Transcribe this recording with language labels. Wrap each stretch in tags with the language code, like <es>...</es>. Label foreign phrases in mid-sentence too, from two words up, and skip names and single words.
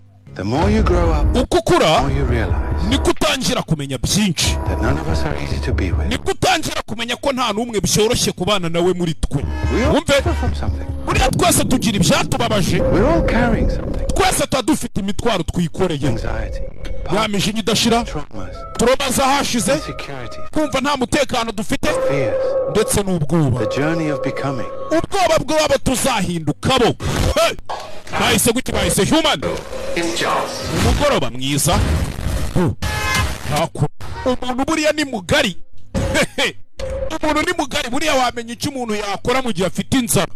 <en>The more you grow up,</en> <rw>uko ukura</rw> <en>the more you realize</en> <rw>niko utangira kumenya byinshi,</rw> <en>that none of us are easy to be with.</en> <rw>niko utangira kumenya ko nta n'umwe byoroshye kubana nawe muri twe. Wumve,</rw> <en>Suffer from something.</en> <rw>buriya twese tugira ibyatubabaje,</rw> <en>We're all carrying something.</en> <rw>twese tuba dufite imitwaro twikoreye,</rw> <en>Anxiety,</en> <rw>ya mijinya idashira,</rw> <en>traumas,</en> <rw>turoma zahashize,</rw> <en>insecurities,</en> <rw>kumva nta mutekano dufite,</rw> <en>fears.</en> <rw>ndetse n'ubwoba.</rw> <en>The journey of becoming.</en> <rw>Ubwoba bw'abo tuzahindukabo.</rw> <en>Hey! Bahise guki, bahise human.</en> <rw>Umugoroba mwiza. Ntako. Umuntu buriya ni mugari. Umuntu ni mugari, buriya wamenya icyo umuntu yakora mu gihe afite inzara.</rw>